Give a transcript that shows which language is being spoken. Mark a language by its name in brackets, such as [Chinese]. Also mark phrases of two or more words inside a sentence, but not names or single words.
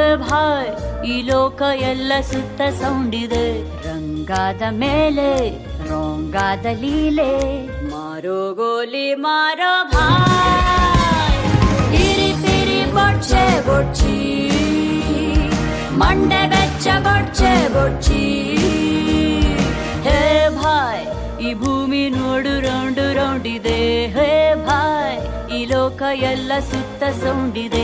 [Kannada] ಭಾಯ್ ಈ ಲೋಕ ಎಲ್ಲ ಸುತ್ತ ಸೌಂಡಿದೆ. ರಂಗಾದ ಮೇಲೆ ರೋಂಗಾದ ಲೀಲೆ, [Hindi] मारो गोली मारो भाई. [Tulu] ಇರಿ ಪಿರಿ ಬೊಡ್ಚೆ ಬೊಡ್ಚಿ, ಮಂಡೆ ಬೆಚ್ಚ ಬೊಡ್ಚೆ ಬೊಡ್ಚಿ. [Kannada] ಹೇ ಭಾಯ್ ಈ ಭೂಮಿ ನೋಡು ರೌಂಡು ರೌಂಡಿದೆ. ಹೇ ಭಾಯ್ ಈ ಲೋಕ ಎಲ್ಲ ಸುತ್ತ ಸೌಂಡಿದೆ.